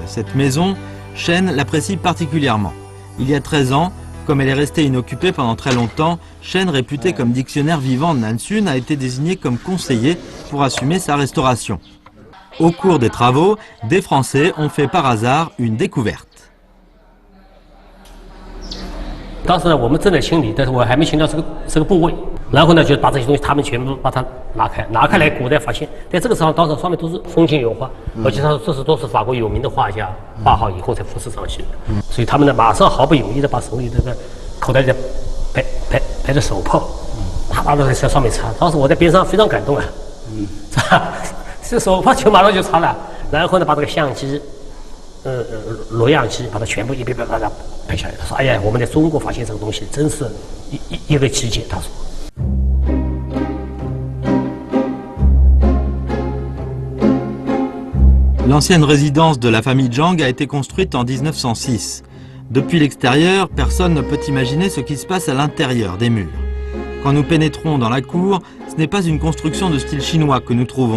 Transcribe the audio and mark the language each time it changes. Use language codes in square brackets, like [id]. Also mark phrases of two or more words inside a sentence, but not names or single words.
[fr] Cette maison, Shen l'apprécie particulièrement. Il y a 13 ans, comme elle est restée inoccupée pendant très longtemps, Shen, réputé comme dictionnaire vivant de Nansun, a été désigné comme conseiller pour assumer sa restauration. Au cours des travaux, des Français ont fait par hasard une découverte. [zh] 当时呢，我们正在清理，但是我还没清到这个部位。然后呢，就把这些东西他们全部把它拿开来，果然发现，在这个上当时上面都是风景油画，而且他说这都是法国有名的画家画好以后才复制上去的。所以他们呢，马上毫不犹豫的把手里这个口袋里拍着手炮，啪的在上面擦。当时我在边上非常感动啊，这手炮就马上就擦了，然后呢，把这个相机。录像机把它全部一把它拍下来。他说：“哎呀，我们在中国发现这个东西，真是一个奇迹。” 他说。 [fr] L'ancienne résidence de la famille Zhang a été construite en 1906. Depuis l'extérieur, personne ne peut imaginer ce qui se passe à l'intérieur des murs. Quand nous pénétrons dans la cour, ce n'est pas une construction de style chinois que nous trouvons.